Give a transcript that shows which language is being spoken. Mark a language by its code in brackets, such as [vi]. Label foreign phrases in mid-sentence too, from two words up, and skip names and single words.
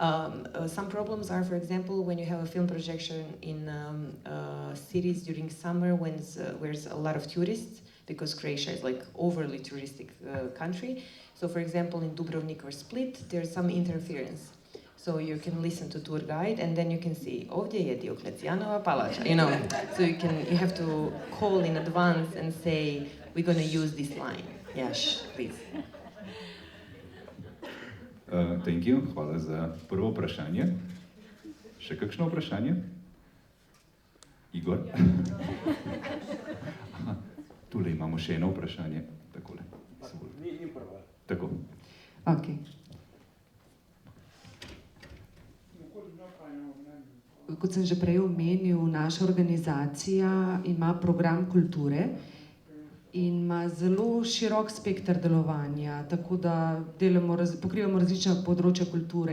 [en] Some problems are, for example, when you have a film projection in cities during summer when there's a lot of tourists, because Croatia is like overly touristic country. So, for example, in Dubrovnik or Split, there's some interference. So you can listen to tour guide, and then you can see, [hr] ovdje je Dioklecijanova palača, [en] you know. So you have to call in advance and say, we're going to use this line. Yes, please. Thank you, [sl] hvala za prvo vprašanje. Še kakšno vprašanje? Igor? Tule imamo še eno vprašanje. Takole. Ni prva. Tako. Okay. Kot sem že prej omenil, naša organizacija ima program kulture in ima zelo širok spekter delovanja, tako da pokrivamo različna področja kulture.